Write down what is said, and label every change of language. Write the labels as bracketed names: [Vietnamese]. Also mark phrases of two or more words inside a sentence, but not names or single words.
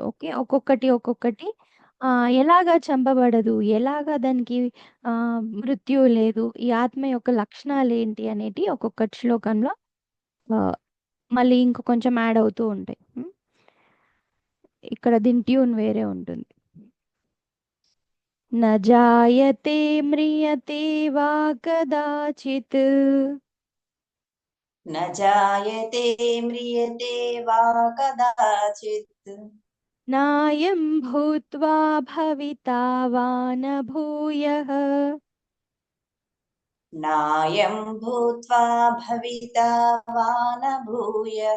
[Telugu] ఓకే, ఒక్కొక్కటి ఎలాగా చంపబడదు, ఎలాగా దానికి మృత్యు లేదు, ఈ ఆత్మ యొక్క లక్షణాలు ఏంటి అనేటి ఒక్కొక్క శ్లోకంలో మళ్ళీ ఇంకో కొంచెం యాడ్ అవుతూ ఉంటాయి. ఇక్కడ దీని ట్యూన్ వేరే ఉంటుంది. [Sanskrit] న జాయతే మ్రియతే వా కదాచిత్ न जायते म्रियते वा कदाचित् నాయం భూత్వా భవితా వా న భూయః नायं भूत्वा भविता वा न भूयः